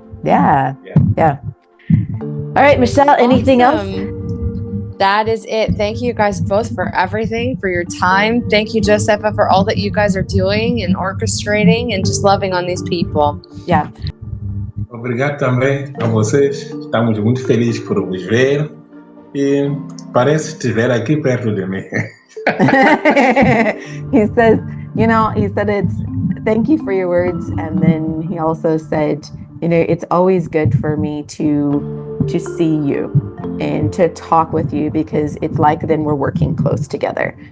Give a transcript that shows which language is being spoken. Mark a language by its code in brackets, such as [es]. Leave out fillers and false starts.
[en] All right, Michelle, anything else? That is it. Thank you guys both for everything, for your time. Thank you, Jossefa, for all that you guys are doing and orchestrating and just loving on these people. Yeah. [pt] Obrigado também a vocês. Estamos muito felizes por vos ver e parece estiver aqui perto de mim. [en] He says, it's thank you for your words, and then he also said, it's always good for me to see you and to talk with you because it's like then we're working close together.